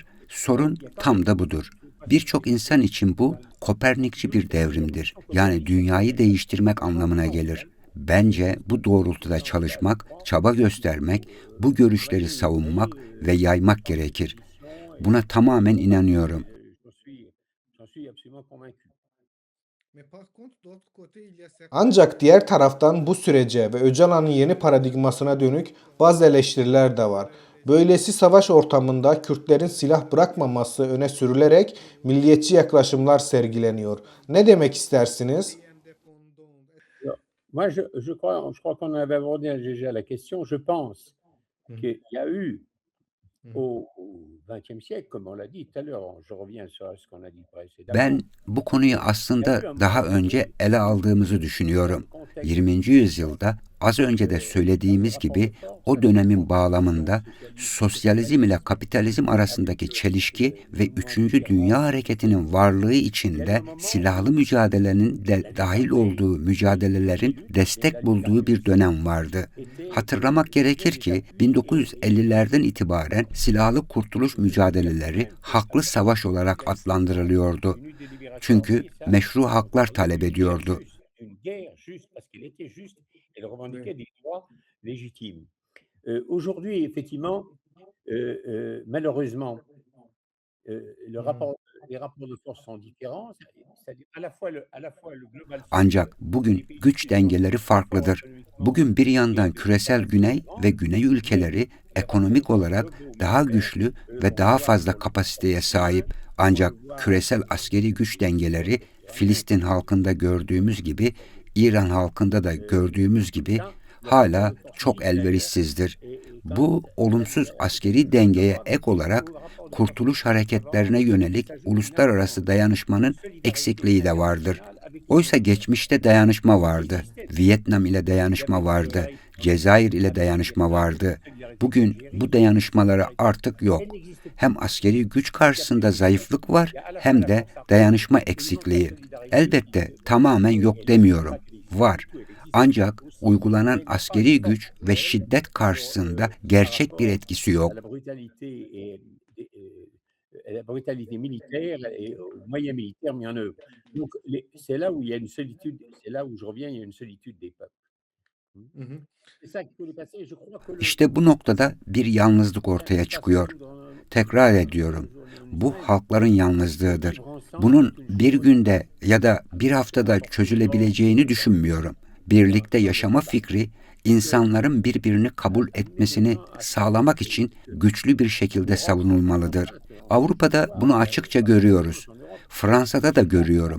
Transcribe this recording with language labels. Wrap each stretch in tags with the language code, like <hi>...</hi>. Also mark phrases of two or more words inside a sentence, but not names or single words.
<tr>Sorun tam da budur. Birçok insan için bu Kopernikçi bir devrimdir. Yani dünyayı değiştirmek anlamına gelir. Bence bu doğrultuda çalışmak, çaba göstermek, bu görüşleri savunmak ve yaymak gerekir. Buna tamamen inanıyorum.</tr> <fr>J'en suis absolument convaincu.</fr> <tr>Ancak diğer taraftan bu sürece ve Öcalan'ın yeni paradigmasına dönük bazı eleştiriler de var. Böylesi savaş ortamında Kürtlerin silah bırakmaması öne sürülerek milliyetçi yaklaşımlar sergileniyor. Ne demek istersiniz?</tr> <fr>Alors, moi, je crois qu'on avait abordé déjà la question. Je pense Hı hı, qu'il y a eu hı hı. au XXe siècle, comme on l'a dit tout à l'heure, je reviens sur ce qu'on a dit</fr> <tr>Ben</tr> <fr>précédemment,</fr> <tr>bu konuyu</tr> <fr>il y a</fr> <tr>aslında</tr> <fr>eu un</fr> <tr>daha</tr> <fr>moment</fr> <tr>önce</tr> <fr>donné,</fr> <tr>ele aldığımızı</tr> <fr>dans</fr> <tr>düşünüyorum.</tr> <fr>le contexte</fr> <tr>20.</tr> <fr>politiquement,</fr> <tr>yüzyılda az önce de</tr> <fr>le</fr> <tr>söylediğimiz</tr> <fr>rapport de</fr> <tr>gibi</tr> <fr>force,</fr> <tr>o</tr> <fr>la tension</fr> <tr>dönemin</tr> <fr>entre vision</fr> <tr>bağlamında</tr> <fr>socialiste et</fr> <tr>sosyalizm ile</tr> <fr>capitaliste,</fr> <tr>kapitalizm</tr> <fr>avec</fr> <tr>arasındaki çelişki ve</tr> <fr>le mouvement du</fr> <tr>3. Dünya</tr> <fr>tiers-monde.</fr> <tr>Hareketi'nin varlığı</tr> <fr>Il y a eu</fr> <tr>içinde</tr> <fr>un moment</fr> <tr>silahlı</tr> <fr>où</fr> <tr>mücadelenin de</tr> <fr>la lutte</fr> <tr>dahil</tr> <fr>armée</fr> <tr>olduğu</tr> <fr>et les</fr> <tr>mücadelelerin</tr> <fr>luttes et la</fr> <tr>destek</tr> <fr>lutte</fr> <tr>bulduğu bir</tr> <fr>armée-civique</fr> <tr>dönem vardı.</tr> <fr>étaient</fr> <tr>Hatırlamak gerekir</tr> <fr>des</fr> <tr>ki</tr> <fr>appuis et</fr> <tr>1950'lerden itibaren silahlı kurtuluş mücadeleleri haklı savaş olarak adlandırılıyordu.</tr> <fr>une lutte de libération</fr> <tr>Çünkü</tr> <fr>armée, ça,</fr> <tr>meşru</tr> <fr>on</fr> <tr>haklar</tr> <fr>parlait</fr> <tr>talep</tr> <fr>d'une guerre</fr> <tr>ediyordu.</tr> <fr>juste, d'une guerre juste parce qu'elle était juste, elle</fr> <tr>Evet.</tr> <fr>revendiquait des droits légitimes. Aujourd'hui, effectivement, malheureusement, le Hı hı. rapport les rapports de force sont différents. C'est-à-dire à la fois le global sud</fr> <tr>Ancak</tr> <fr>et</fr> <tr>bugün</tr> <fr>les pays du</fr> <tr>güç</tr> <fr>sud sont</fr> <tr>dengeleri</tr> <fr>très forts</fr> <tr>farklıdır.</tr> <fr>économiquement</fr> <tr>Bugün bir</tr> <fr>et</fr> <tr>yandan küresel güney</tr> <fr>capacitairement,</fr> <tr>ve güney</tr> <fr>mais</fr> <tr>ülkeleri</tr> <fr>les rapports de</fr> <tr>ekonomik</tr> <fr>force</fr> <tr>olarak</tr> <fr>globaux</fr> <tr>daha</tr> <fr>militaires,</fr> <tr>güçlü ve</tr> <fr>on le</fr> <tr>daha</tr> <fr>voit</fr> <tr>fazla</tr> <fr>sur le front</fr> <tr>kapasiteye</tr> <fr>syrien,</fr> <tr>sahip.</tr> <fr>on</fr> <tr>Ancak</tr> <fr>le voit</fr> <tr>küresel askeri güç dengeleri</tr> <fr>en Inde,</fr> <tr>Filistin halkında gördüğümüz gibi, İran halkında da gördüğümüz</tr> <fr>tout</fr> <tr>gibi</tr> <fr>ça, le rapport</fr> <tr>hala</tr> <fr>de force</fr> <tr>çok</tr> <fr>militaire</fr> <tr>elverişsizdir.</tr> <fr>est quand même</fr> <tr>Bu olumsuz askeri</tr> <fr>assez</fr> <tr>dengeye</tr> <fr>favorable,</fr> <tr>ek</tr> <fr>mais</fr> <tr>olarak</tr> <fr>au rapport de force</fr> <tr>kurtuluş</tr> <fr>favorable</fr> <tr>hareketlerine yönelik</tr> <fr>s'ajoute une</fr> <tr>uluslararası</tr> <fr>absence de</fr> <tr>dayanışmanın</tr> <fr>solidarité</fr> <tr>eksikliği de vardır.</tr> <fr>internationale avec les</fr> <tr>Oysa</tr> <fr>Occidentaux.</fr> <tr>geçmişte dayanışma</tr> <fr>Il</fr> <tr>vardı.</tr> <fr>existait</fr> <tr>Vietnam ile</tr> <fr>des</fr> <tr>dayanışma</tr> <fr>appuis de</fr> <tr>vardı.</tr> <fr>solidarité en</fr> <tr>Cezayir ile</tr> <fr>avec le</fr> <tr>dayanışma</tr> <fr>Vietnam, des</fr> <tr>vardı.</tr> <fr>appuis de solidarité en</fr> <tr>Bugün bu</tr> <fr>Algérie, des</fr> <tr>dayanışmaları</tr> <fr>solidarités.</fr> <tr>artık</tr> <fr>Elle</fr> <tr>yok.</tr> <fr>n'existe plus.</fr> <tr>Hem askeri güç</tr> <fr>Il n'y a plus</fr> <tr>karşısında</tr> <fr>de solidarité.</fr> <tr>zayıflık var</tr> <fr>Il y a à la fois</fr> <tr>hem</tr> <fr>la</fr> <tr>de</tr> <fr>force armée</fr> <tr>dayanışma</tr> <fr>et ils ont de la</fr> <tr>eksikliği.</tr> <fr>solidarité qui,</fr> <tr>Elbette tamamen yok</tr> <fr>elle n'existe</fr> <tr>demiyorum.</tr> <fr>pas qu'elle n'existe pas</fr> <tr>Var.</tr> <fr>du tout. Elle existe</fr> <tr>Ancak</tr> <fr>aussi,</fr> <tr>uygulanan</tr> <fr>mais elle n'a pas une</fr> <tr>askeri</tr> <fr>force</fr> <tr>güç ve</tr> <fr>réelle</fr> <tr>şiddet karşısında</tr> <fr>par</fr> <tr>gerçek bir</tr> <fr>rapport</fr> <tr>etkisi</tr> <fr>à</fr> <tr>yok.</tr> <fr>la brutalité à la brutalité militaire et aux moyens militaires mis en œuvre. Donc c'est là où il y a une solitude, c'est là où je reviens, il y a une solitude des peuples. Mmh. Hı hı. C'est ça qu'il faut dépasser et je crois que</fr> <tr>İşte bu noktada bir yalnızlık</tr> <fr>ça</fr> <tr>ortaya</tr> <fr>ne passe pas</fr> <tr>çıkıyor. Tekrar ediyorum.</tr> <fr>toujours une</fr> <tr>Bu</tr> <fr>semaine</fr> <tr>halkların</tr> <fr>de</fr> <tr>yalnızlığıdır.</tr> <fr>vivre ensemble</fr> <tr>Bunun</tr> <fr>avec une</fr> <tr>bir</tr> <fr>chose</fr> <tr>günde ya da bir haftada çözülebileceğini düşünmüyorum. Birlikte yaşama fikri, insanların birbirini kabul etmesini sağlamak için güçlü bir şekilde savunulmalıdır. Avrupa'da bunu açıkça görüyoruz. Fransa'da da görüyorum.</tr>